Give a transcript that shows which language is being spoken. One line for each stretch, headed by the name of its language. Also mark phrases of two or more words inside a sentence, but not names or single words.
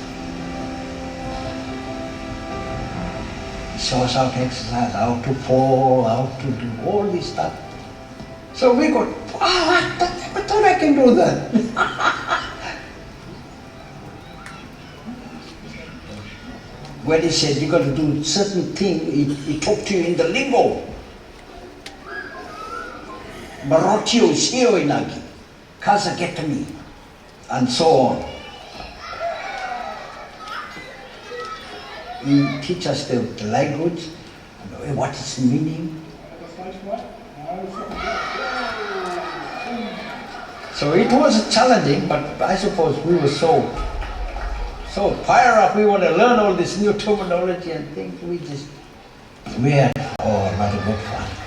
English: Show us how to exercise, how to fall, how to do all this stuff. So we got, wow, I thought I can do that. When he said you got to do certain thing, he talked to you in the lingo. Marotio shio inagi, kaza get me, and so on. He teach us the language, what is the meaning. So it was challenging, but I suppose we were so fired up, we want to learn all this new terminology and things, we had a lot of good fun.